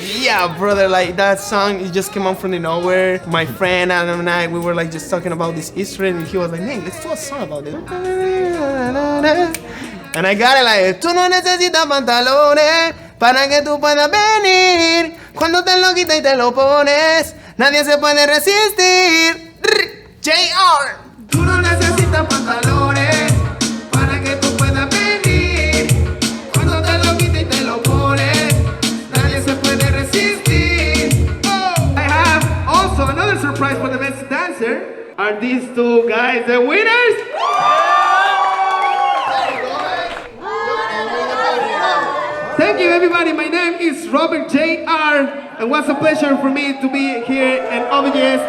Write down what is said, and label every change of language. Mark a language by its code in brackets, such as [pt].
[en] Yeah, brother, like that song, it just came out from the nowhere. My friend Adam and I, we were like just talking about this history and he was like, man, let's do a song about this. And I got it like, [es] tú no necesitas pantalones para que tú puedas venir. Cuando te lo quitas y te lo pones, nadie se puede resistir. JR. Tú no necesitas pantalones para que tú puedas venir. Cuando te lo quitas y te lo pones, nadie se puede resistir. Oh. [en] I have also another surprise for the best dancer. Are these two guys the winners? Thank you, everybody. My name is Robert J.R. and what's a pleasure for me to be here in OBS.